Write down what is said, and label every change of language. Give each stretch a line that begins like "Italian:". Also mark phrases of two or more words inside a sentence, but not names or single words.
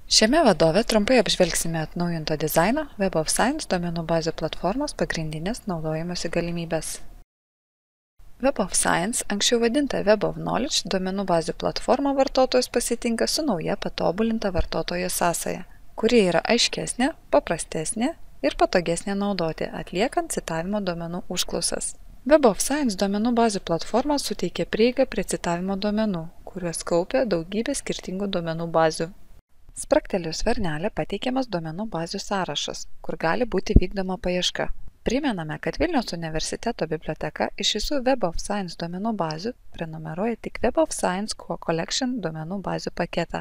Lithuanian: Šiame vadove trumpai apžvelgsime atnaujinto dizaino Web of Science duomenų bazių platformos pagrindinės naudojimosi galimybės. Web of Science, anksčiau vadinta Web of Knowledge, duomenų bazių platforma vartotojus pasitinka su nauja patobulinta vartotojo sąsaja, kuri yra aiškesnė, paprastesnė ir patogesnė naudoti, atliekant citavimo duomenų užklausas. Web of Science duomenų bazių platforma suteikia prieigą prie citavimo duomenų, kuriuos kaupia daugybė skirtingų duomenų bazių. Spragtelėjus varnelę pateikiamas duomenų bazių sąrašas, kur gali būti vykdoma paieška. Primename, kad Vilniaus universiteto biblioteka iš visų Web of Science duomenų bazių prenumeruoja tik Web of Science Core Collection duomenų bazių paketą.